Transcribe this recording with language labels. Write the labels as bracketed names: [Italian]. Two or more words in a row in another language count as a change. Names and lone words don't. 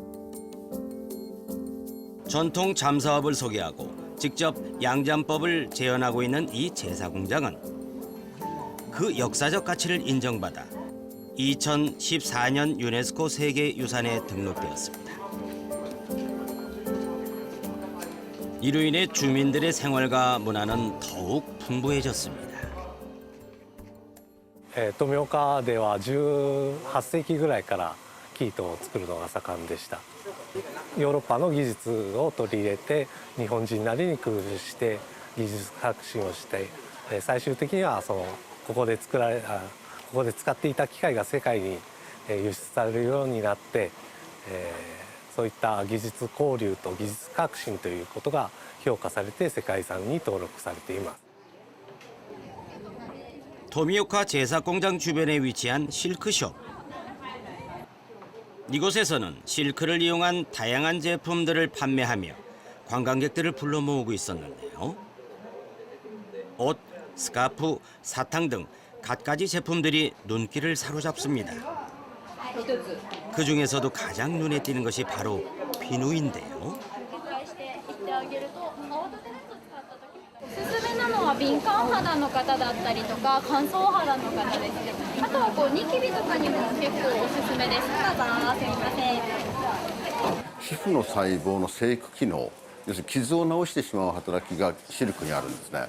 [Korean] 전통 잠사업을 소개하고 직접 양잠법을 재현하고 있는 이 제사 공장은 그 역사적 가치를 인정받아 2014년 유네스코 세계유산에 등록되었습니다. 이로 인해 주민들의 생활과 문화는 더욱 풍부해졌습니다. [Japanese] 富岡では18世紀ぐらいから生糸を作るのが盛んでした。ヨーロッパの技術を取り入れて日本人なりに工夫して技術革新をして最終的にはここで使っていた機械が世界に輸出されるようになって、そういった技術交流と技術革新ということが評価されて世界遺産に登録されています。 [Korean] 토미오카 제사공장 주변에 위치한 실크숍. 이곳에서는 실크를 이용한 다양한 제품들을 판매하며 관광객들을 불러 모으고 있었는데요. 옷, 스카프, 사탕 등 갖가지 제품들이 눈길을 사로잡습니다. 그 중에서도 가장 눈에 띄는 것이 바로 비누인데요. [Japanese] おすすめなのは敏感肌の方だったりとか乾燥肌の方ですね。あとはニキビとかにも結構おすすめです。どうぞすみません。皮膚の細胞の生育機能、要するに傷を治してしまう働きがシルクにあるんですね。